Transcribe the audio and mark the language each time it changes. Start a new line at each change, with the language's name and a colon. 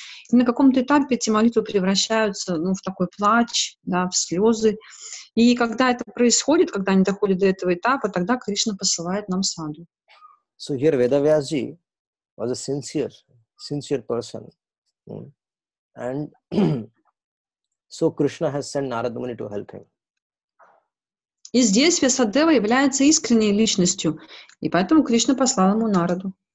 Russian: И на каком-то этапе эти молитвы превращаются в такой плач, в слезы. И когда это происходит, когда они доходят до этого этапа, тогда Кришна посылает нам саду.
English: So here Vedavyasji was a sincere person. And so Krishna has sent Narada Muni to help him.
Russian: И здесь Вьясадева является искренней личностью, и поэтому Кришна послал ему Нараду.